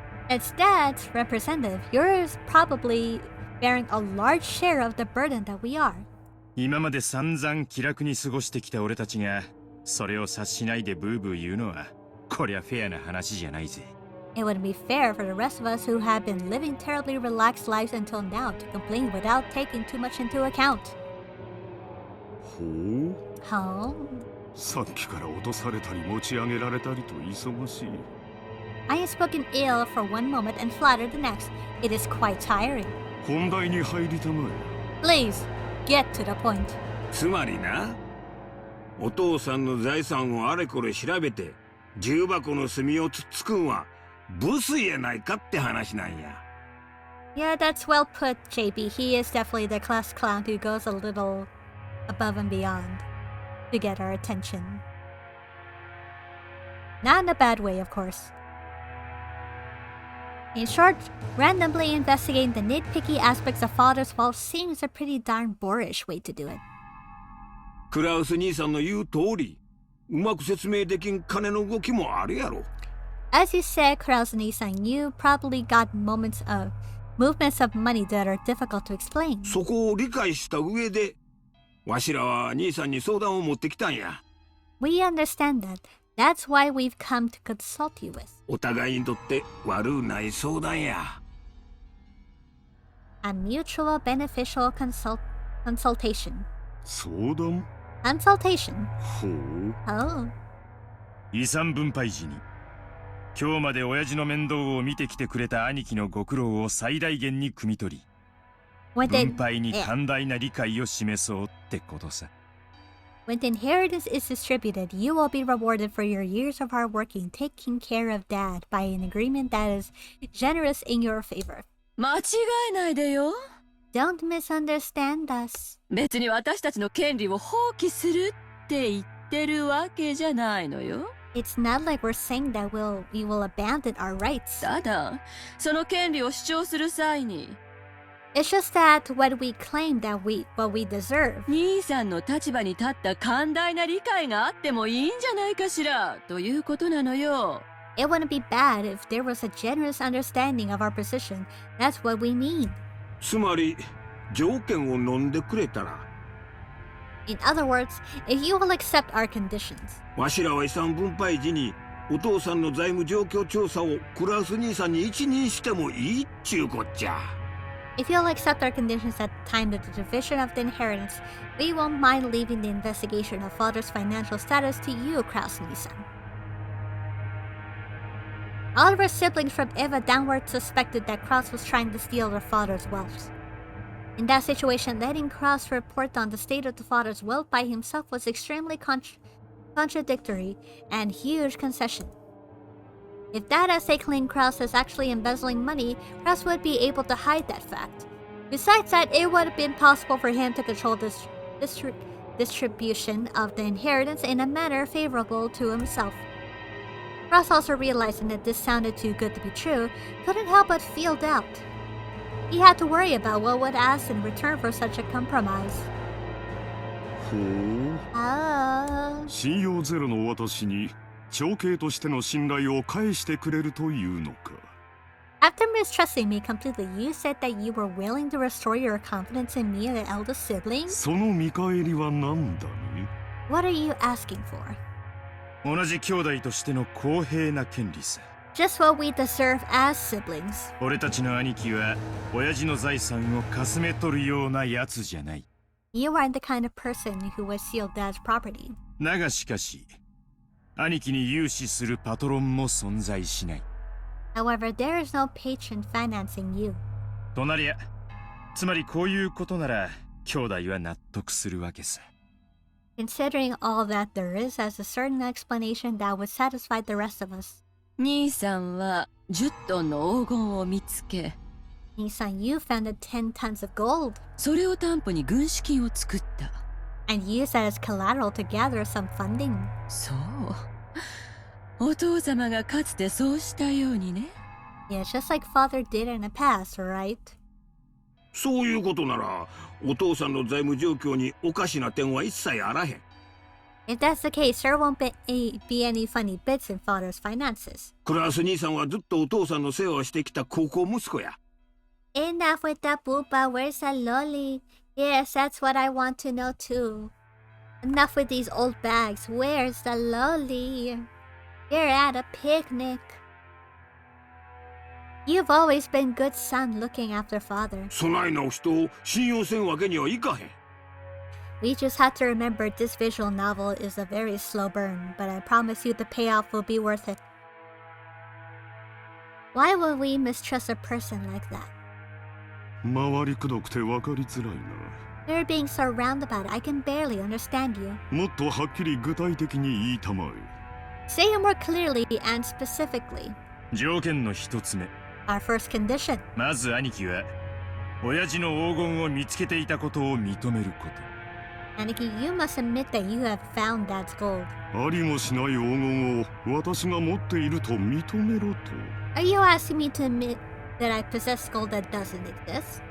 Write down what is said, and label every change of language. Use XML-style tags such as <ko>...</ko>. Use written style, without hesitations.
<en>As Dad's representative, you're probably bearing a large share of the burden that we are.</en> <ja>今まで散々気楽に過ごしてきた俺たちがそれを察しないでブーブー言うのはこりゃフェアな話じゃないぜ。</ja> <en>It wouldn't be fair for the rest of us who have been living terribly relaxed lives until now to complain without taking too much into account.</en> <ja>ほう。</ja> <en>Oh,</en> <ja>さっきから落とされたり持ち上げられたりと忙しい。</ja> <en>I have spoken ill for one moment and flattered the next. It is quite tiring.</en> <ja>本題に入りたまえ。</ja> <en>Please, get to the point.</en> <ja>つまりな、お父さんの財産をあれこれ調べて重箱の隅をつっつくんはブスやないかって話なんや。</ja> <en>Yeah, that's well put, JB. He is definitely the class clown who goes a little above and beyond to get our attention. Not in a bad way, of course. In short, randomly investigating the nitpicky aspects of father's fault seems a pretty darn boorish way to do it.</en> <ja>クラウス兄さんの言う通り、うまく説明できん金の動きもあるやろ。</ja> <en>As you said, Krasny-san, you probably got movements of money that are difficult to explain.</en> <ja>そこを理解した上で、わしらは兄さんに相談を持ってきたんや。</ja> <en>We understand that. That's why we've come to consult you with.</en> <ja>お互いにとって悪うない相談や。</ja> <en>A mutual beneficial consultation.</en> <ja>相談？</ja> <en>Consultation.</en> <ja>ほう。</ja> <en>Oh.</en> <ja>遺産分配時に今日まで親父の面倒を見てきてくれた兄貴のご苦労を最大限に汲み取り、</ja> <en>When</en> <ja>分</ja> <en>the,</en> <ja>配に寛大な理解を示そうってことさ。</ja> <en>when the inheritance is distributed, you will be rewarded for your years of hard working taking care of Dad by an agreement that is generous in your favor.</en> <ja>間違えないでよ</ja> <en>Don't misunderstand us.</en> <ja>別に私たちの権利を放棄するって言ってるわけじゃないのよ。</ja> <en>It's not like we're saying that we will abandon our rights.</en> <ja>ただ、その権利を主張する際に、</ja> <en>It's just that when we claim that what we deserve,</en> <ja>兄さんの立場に立った寛大な理解があってもいいんじゃないかしら、ということなのよ。</ja> <en>it wouldn't be bad if there was a generous understanding of our position. That's what we mean.</en> <ja>つまり条件を飲んでくれたら、</ja> <en>In other words, if you will accept our conditions,</en> <ja>わしらは遺産分配時にお父さんの財務状況調査をクラウス兄さんに一任してもいいっちゅうこっちゃ。</ja> <en>if you'll accept our conditions at the time of the division of the inheritance, we won't mind leaving the investigation of father's financial status to you, Kraus-Nisan. All of our siblings from Eva downward suspected that Kraus was trying to steal their father's wealth. In that situation, letting Kraus report on the state of the father's wealth by himself was extremely contradictory and huge concession. If that essay claimed Kraus as actually embezzling money, Kraus would be able to hide that fact. Besides that, it would have been possible for him to control this distribution of the inheritance in a manner favorable to himself. Kraus, also realizing that this sounded too good to be true, couldn't help but feel doubt. He had to worry about what would ask in return for such a compromise.</en> <ja>ほう、</ja> <en>Ah.</en> <ja>信用ゼロの私に長兄としての信頼を返してくれるというのか。</ja> <en>After mistrusting me completely, you said that you were willing to restore your confidence in me and the eldest sibling?</en> <ja>その見返りは何だね。</ja> <en>What are you asking for?</en> <ja>同じ兄弟としての公平な権利さ。</ja> <en>Just what we deserve as siblings.</en> <ja>俺たちの兄貴は親父の財産をかすめ取るようなやつじゃない。</ja> <en>You aren't the kind of person who would steal dad's property.</en> <ja>だがしかし、兄貴に融資するパトロンも存在しない。</ja> <en>However, there is no patron financing you.</en> <ja>となりゃ、つまりこういうことなら兄弟は納得するわけさ。</ja> <en>Considering all that there is as a certain explanation that would satisfy the rest of us.</en> <ja>兄さんは10トンの黄金を見つけ、</ja> <en>Nisan, you found the 10 tons of gold</en> <ja>それを担保に軍資金を作った。</ja> <en>and used that as collateral to gather some funding.</en> <ja>そう。お父様がかつてそうしたようにね。</ja> <en>Yeah, just like father did in the past, right?</en> <ja>そういうことならお父さんの財務状況におかしな点は一切あらへん。</ja> <en>If that's the case, there won't be any funny bits in father's finances.</en> <ja>クラウス兄さんはずっとお父さんの世話をしてきた高校息子や。</ja> <en>Enough with that booba, where's that lolly? Yes, that's what I want to know too. Enough with these old bags, where's the lolly? You're at a picnic. You've always been good son looking after father.</en> <ja>そないな人を信用せんわけにはいかへん。</ja> <en>We just have to remember this visual novel is a very slow burn, but I promise you the payoff will be worth it. Why would we mistrust a person like that?</en> <ja>回りくどくて分かりづらいな。</ja> <en>You're being so roundabout, I can barely understand you.</en> <ja>もっとはっきり具体的に言いたまえ。</ja> <en>Say it more clearly and specifically.</en> <ja>条件の一つ目。</ja> <en>Our first condition.</en> <ja>まず兄貴は親父の黄金を見つけていたことを認めること。</ja> <en>Aniki, you must admit that you have found dad's gold.</en> <ja>ありもしない黄金を私が持っていると認めろと。</ja> <en>Are you asking me to admit that I possess gold that doesn't exist?</en>